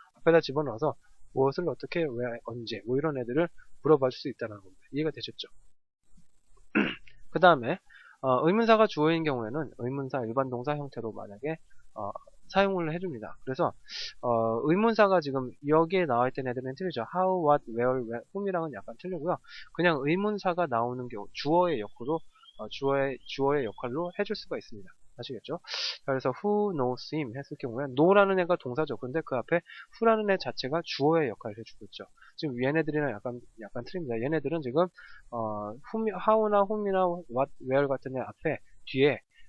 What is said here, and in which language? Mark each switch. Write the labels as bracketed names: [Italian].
[Korean] 앞에다 집어넣어서 무엇을 어떻게, 왜, 언제, 뭐 이런 애들을 물어볼 수 있다는 겁니다. 이해가 되셨죠? 그 다음에 의문사가 주어인 경우에는 의문사 일반 동사 형태로 만약에 사용을 해줍니다. 그래서 의문사가 지금 여기에 나와있던 애들은 틀리죠. how, what, where, whom이랑은 약간 틀리고요. 그냥 의문사가 나오는 경우 주어의 역으로 주어의 역할로 해줄 수가 있습니다. 아시겠죠? 그래서 [English] who knows him [Korean] 했을 경우에 know라는 애가 동사죠. 근데 그 앞에 who라는 애 자체가 주어의 역할을 해주고 있죠. 지금 얘네들이랑 약간 틀립니다. 얘네들은 지금 how나 whom이나 what, where 같은 애 앞에 뒤에